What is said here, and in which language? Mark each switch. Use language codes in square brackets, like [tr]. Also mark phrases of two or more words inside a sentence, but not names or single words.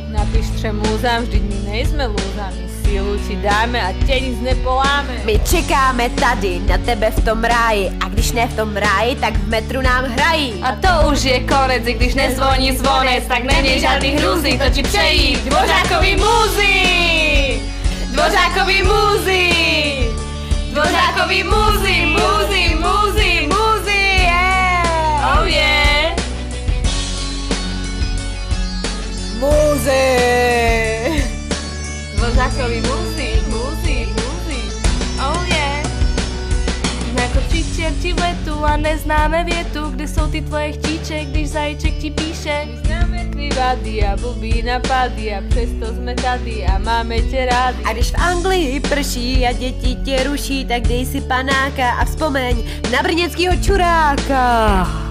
[cs] Napiš třem lůzám, vždyť my nejsme lůzami, sílu ti dáme a tě nic nepoláme. My čekáme tady na tebe v tom ráji a když ne v tom ráji, tak v metru nám hrají. A to už je konec, i když nezvoní zvonec, tak neměj žádný hrůzy, to ti přejí Dvořákový muzy! Dvořákový muzy! Dvořákový muzy, muzy, muzy, muzy, [en] yeah! Oh yeah! [cs] Muzy! Dvořákový muzy, muzy, muzy, [en] oh yeah! [cs] Jsme jako tři čerti v letu a neznáme větu. Kde jsou ty tvoje chtíče, když zajíček ti píše? My známe tvý vady a blbý napady a přesto jsme tady a máme tě rádi. A když v Anglii prší a děti tě ruší, tak dej si panáka a vzpomeň na brněnskýho čuráka!